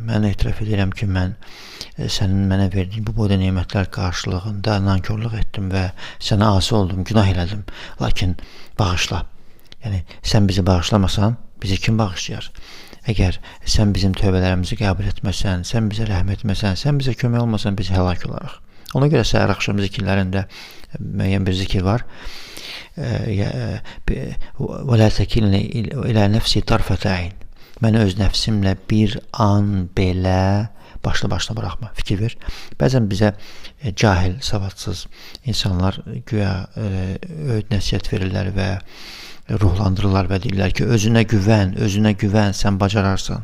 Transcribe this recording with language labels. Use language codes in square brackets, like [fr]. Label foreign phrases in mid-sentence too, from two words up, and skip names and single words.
[az] Mən etiraf edirəm ki, mən sənin mənə verdiyin bu boyda nemətlər qarşılığında nankörlük etdim və sənə asi oldum, günah elədim. Lakin bağışla. Yəni, sən bizi bağışlamasan, bizi kim bağışlayar? Əgər sən bizim tövbələrimizi qəbul etməsən, sən bizə rəhm etməsən, sən bizə kömək olmasan, biz həlak olaraq. Ona görə səhər axşam zikirlərində müəyyən bir zikir var. [ar] وَلَا تَكِلْنِ إِلَى نَفْسِ طَرْفَةَ عَيْنٍ. [az] Məni öz nəfsimlə bir an belə başla buraxma, fikir ver. Bəzən bizə cahil, savadsız insanlar güya öğüt nəsihət verirlər və ruhlandırırlar və deyirlər ki, özünə güvən, sən bacararsan.